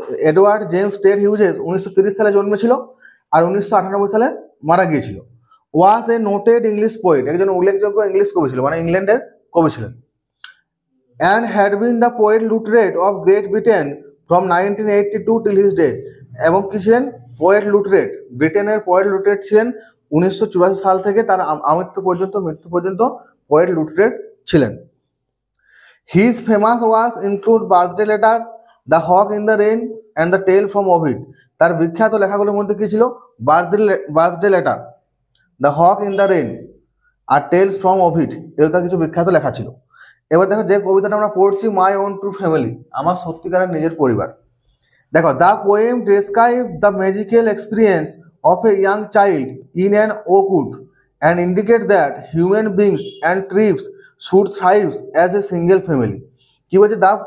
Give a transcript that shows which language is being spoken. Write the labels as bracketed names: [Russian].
[Bangla] Edward James Ted Hughes 1930 সালে জন্মেছিল আর 1998 সালে মারা গিয়েছিল। [English] was a noted English poet, [Bangla] একজন উল্লেখযোগ্য ইংলিশ কবি ছিল, মানে ইংল্যান্ডের কবি ছিলেন। [English] and had been the poet laureate of Great Britain from 1982 till his death। [Bangla] এবং কি ছিলেন? পোয়েট লুটরেট, ব্রিটেনের পোয়েট লুটরেট ছিলেন 1984 সাল থেকে তার মৃত্যু পর্যন্ত পোয়েট লুটরেট ছিলেন। [English] His famous works include Birthday Letters, The Hawk in the Rain and The Tale from Ovid। [Bangla] তার বিখ্যাত লেখাগুলোর মধ্যে কি ছিল? Birthday letter, the Haque in the rain আর tales from Ovid, এগুলো তার কিছু বিখ্যাত লেখা ছিল। এবার দেখো, যে কবিতাটা আমরা পড়ছি, মাই ওন ট্রু ফ্যামিলি, আমার সত্যিকারের নিজের পরিবার। [English] দেখো, the poem describe the magical experience of a young child in an oakwood and indicate that human beings and trips should thrive as a single family. [Bangla] কি বলছে?